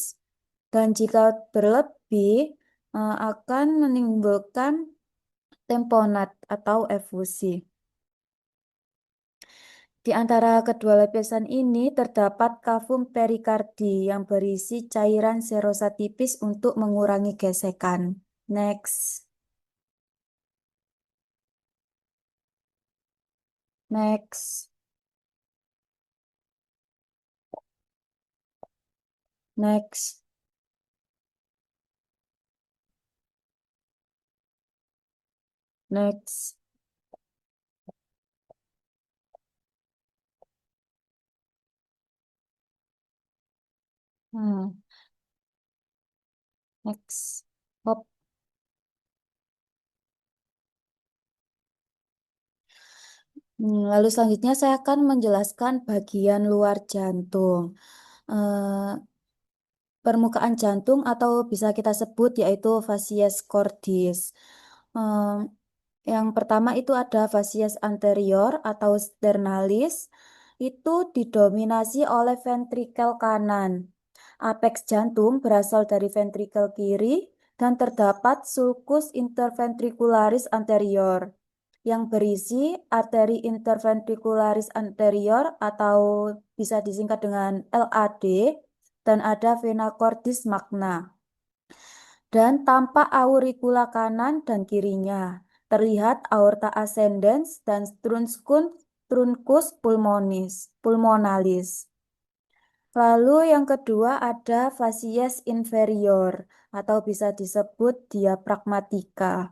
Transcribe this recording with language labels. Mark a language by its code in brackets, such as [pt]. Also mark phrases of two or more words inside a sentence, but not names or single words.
[id] Dan jika berlebih akan menimbulkan temponat atau efusi. Di antara kedua lapisan ini terdapat kavum perikardi yang berisi cairan serosa tipis untuk mengurangi gesekan. [en] Next. Next. Next. Next. Hmm. Next. Hop. [id] Lalu selanjutnya saya akan menjelaskan bagian luar jantung. Eh, Permukaan jantung atau bisa kita sebut yaitu facies cordis. Eh, Yang pertama itu ada facies anterior atau sternalis, itu didominasi oleh ventrikel kanan. Apeks jantung berasal dari ventrikel kiri dan terdapat sulcus interventricularis anterior yang berisi arteri interventricularis anterior atau bisa disingkat dengan LAD dan ada vena cordis magna. Dan tampak auricula kanan dan kirinya. Terlihat aorta ascendens dan truncus pulmonalis. Lalu yang kedua ada facies inferior atau bisa disebut diafragmatika.